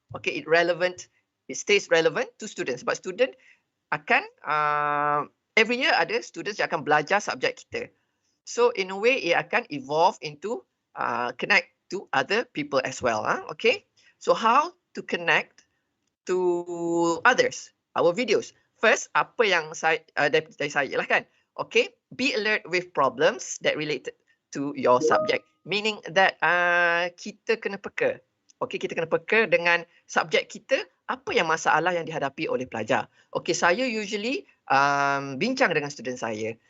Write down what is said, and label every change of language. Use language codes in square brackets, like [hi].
[en] Okay, it stays relevant to students. Sebab student akan every year ada students [ms] yang akan belajar subjek kita. [en] So in a way, it akan evolve into connect to other people as well. Okay, so how to connect to others? Our videos. [ms] First, apa yang dari saya lah kan. [en] Okay, be alert with problems that related to your subject. Meaning that [ms] kita kena peka. Okay, kita kena peka dengan subjek kita, apa yang masalah yang dihadapi oleh pelajar. Okay, saya usually bincang dengan student saya.